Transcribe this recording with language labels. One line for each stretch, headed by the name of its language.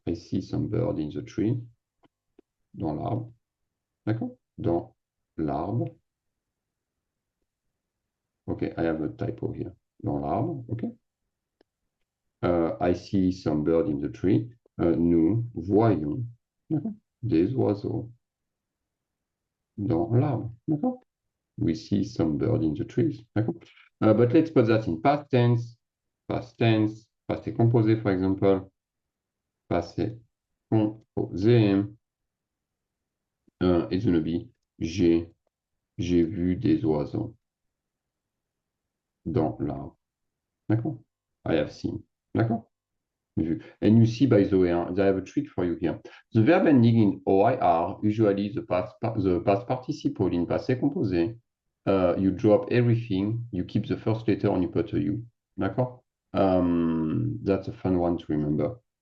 English: I see some bird in the tree.
French: Dans l'arbre. D'accord? Dans l'arbre.
English: Okay, I have a typo here.
French: Dans l'arbre,
English: okay. I see some bird in the tree.
French: Nous voyons des oiseaux dans l'arbre. D'accord?
English: We see some bird in the trees.
French: D'accord?
English: But let's put that in past tense. Past tense. Passé composé, for example. Passé composé. It's going to be
French: j'ai vu des oiseaux dans l'arbre. D'accord?
English: I have seen. D'accord? And you see, by the way, I have a trick for you here. The verb ending in OIR, usually the past participle in passé composé, you drop everything, you keep the first letter and you put a U.
French: D'accord?
English: That's a fun one to remember.